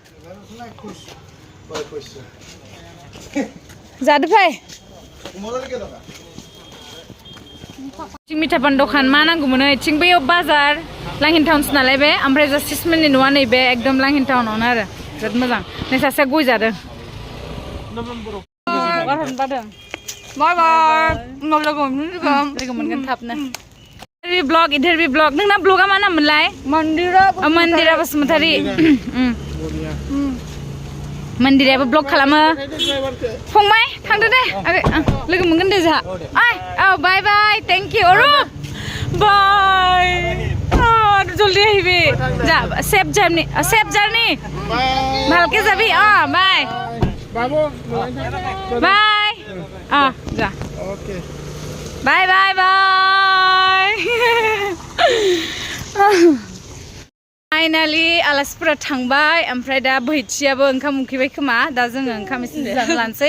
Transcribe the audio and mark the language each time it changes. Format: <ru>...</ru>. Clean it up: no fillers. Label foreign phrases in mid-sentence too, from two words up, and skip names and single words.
<brx>जादो फाय मिठापान दखान मा नांगौमोन इथिं बैयाव बाजार लांहिन टाउनसो नालाय बे ओमफ्राय जास्टिसमोननि न'आ नैबे एकदम लांहिन टाउनावनो आरो जोबोद मोजां नै सासेया गय जादों बाय बाय उनाव लोगो मोनगोन थाबनो इन्टारभिउ ब्लग नोंना ब्लगा मा नाममोनलाय मन्दिरा बसुमतारी मन्दिराबो ब्लग खालामो फंबाय थांदो दे लोगो मोनगोन दे जोंहा औ बाय बाय</brx> <en>thank you</en> <brx>अरुप बाय जल्दी</brx> <as>আহিবি যা</as> <en>safe journey</en> <as>ভালকে যাবি বাই</as> <brx>बाबू बाय जा ओके बाय बाय बाय फाइनालि आलासिफोरा थांबाय ओमफ्राय दा बैथियाबो ओंखाम उखैबाय खोमा दा जोङो ओंखाम एसे जानो लानोसै</brx>